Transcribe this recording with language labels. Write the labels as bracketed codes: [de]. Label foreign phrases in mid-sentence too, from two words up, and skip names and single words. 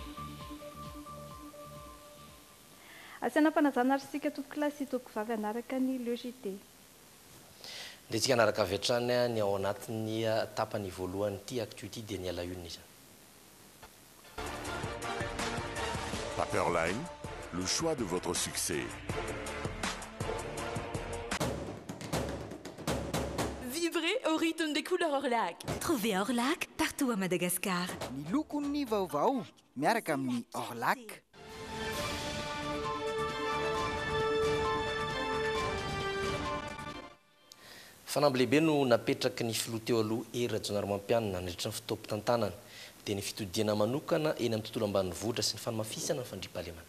[mg] Asiana fanazana ary sika tompoko lasy tompoko vavy anaraka ny le JT. Dia tsika anaraka avy hatrany ny ao anatin'ny tapany voalohany ity actualité dia ny alahionina izany. [fr] Paperline, le choix de votre succès. Vibrez au rythme des couleurs Orlac. Trouvez Orlac partout à Madagascar. [mg] Ny lokon'ny vaovao miaraka amin'ny Orlac. Fanamby lehibe no napetraky ny filoha teo aloha Eratsonarima-Pianina nandritra ny fitaom-pitantanana dia ny fitodiana manokana eny amin'ny tontolo ambanivohitra sy ny fanamafisana ny fandriam-pahalemana.